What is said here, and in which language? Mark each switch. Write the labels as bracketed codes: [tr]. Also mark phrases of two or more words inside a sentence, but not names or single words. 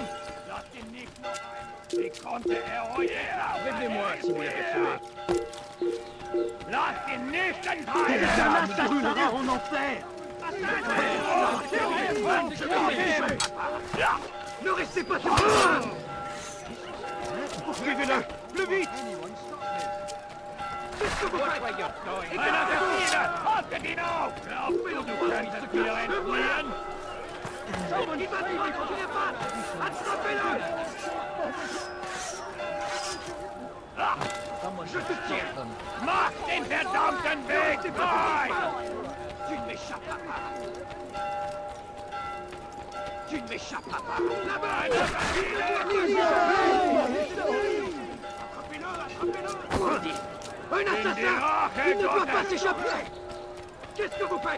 [de] Lass ihn nicht noch ein... Wie konnte heute... [fr] Prévenez-moi si vous l'avez tué. [de] Lass ihn nicht entfliehen! [fr] C'est un assassin en enfer! Ne restez pas sur moi! Poursuivez-le! Plus vite! Qu'est-ce que vous faites? Écartez-vous! [de] Haltet ihn auf! Glaubst du könntest mir entfliehen? [fr] Il va vivre, continuez pas! Attrapez-le! Je te tiens! [de] Mach den verdammten Weg frei! [fr] Tu ne m'échapperas pas! Tu ne m'échapperas pas! Là-bas! Attrapez-le! Bandit! Un assassin! Il ne doit pas s'échapper! Qu'est-ce que vous faites?